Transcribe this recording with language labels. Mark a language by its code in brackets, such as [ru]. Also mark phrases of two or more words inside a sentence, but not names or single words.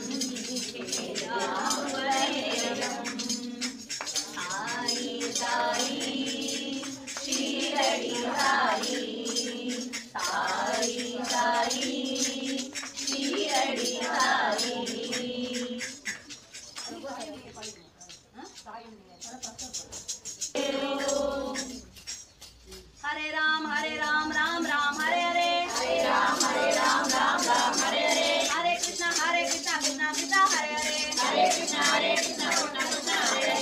[sa] சாயி சாயி ஷீரடி சாயி, சாயி சாயி ஷீரடி சாயி. हरे राम राम राम हरे हरे, हरे राम राम राम हरे हरे. हरे कृष्णा कृष्णा कृष्णा हरे हरे, हरे कृष्णा कृष्णा कृष्णा हरे हरे.